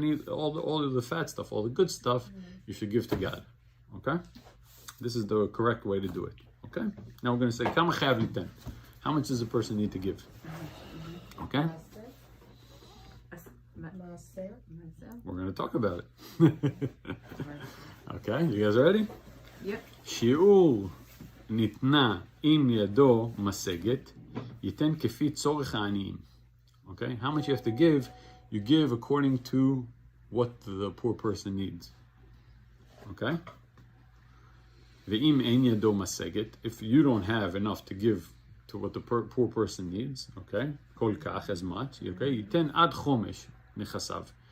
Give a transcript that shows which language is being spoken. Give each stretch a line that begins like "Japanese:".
English: All of the fat stuff, all the good stuff, you should give to God. Okay? This is the correct way to do it. Okay? Now we're going to say,
Hebrew: kama chayav liten.
English: How much does a person need to give? Okay? We're going to talk about it. Okay? You guys ready? Yep.
Hebrew: שיעור ניתנה אם ידו משגת, ייתן כפי צורך העניים.
English: Okay? How much you have to give, you give according to what the poor person needs. Okay?
Hebrew: ואם אין ידו משגת,
English: if you don't have enough to give to what the poor person needs, okay?
Hebrew: כל כך,
English: as much, okay?
Hebrew: ייתן עד חומש נכסיו.